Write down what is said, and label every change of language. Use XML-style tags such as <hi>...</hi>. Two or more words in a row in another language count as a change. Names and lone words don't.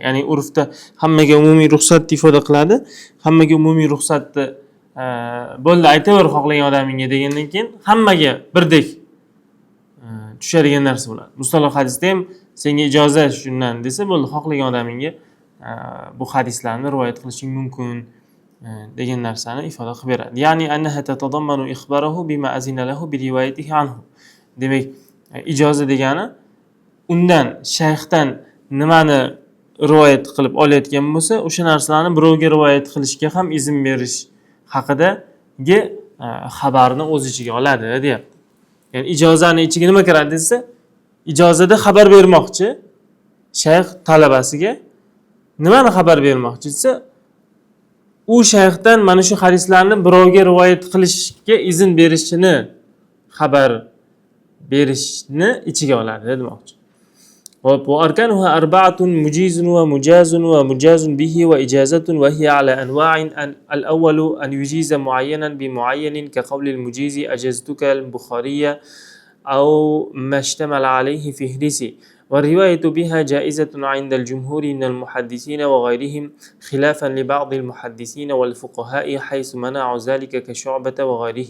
<uz>Ya'ni urfda hammaga umumiy ruxsatni ifoda qiladi. Hammaga umumiy ruxsatni bo'ldi aytaver xohlagan odamingga degandan keyin hammaga birdek tushadigan narsa bo'ladi. Mustalah hadisda ham senga ijozat shundan desa bo'ldi, xohlagan odamingga bu hadislarni rivoyat qilishing mumkin degan narsani ifoda qilib beradi.</uz> <ar>يعني أنها تتضمن إخباره بما أذن له بروايته عنه.</ar> <uz>Demak, ijoza degani undan, shayxdan nimani rivoyat qilib olayotgan bo'lsa, o'sha narsalarni birovga rivoyat qilishga ham izn berish haqidagi xabarni o'z ichiga oladi, deyapti. Ya'ni ijozani ichiga nima kiradi desa, ijozada xabar bermoqchi shayx talabasiga nimani xabar bermoqchi desa, u shayxdan mana shu hadislarni birovga rivoyat qilishga izn berishini xabar berishni ichiga oladi demoqchi.</uz> <ar>وأركانها أربعة: مجيز ومجاز ومجاز به وإجازة، وهي على أنواع. الأول أن يجيز معينا بمعين كقول المجيز أجزتك البخارية أو ما اشتمل عليه فهرسي، والرواية بها جائزة عند الجمهور من المحدثين وغيرهم، خلافا لبعض المحدثين والفقهاء حيث منعوا ذلك كشعبة وغيره.</ar>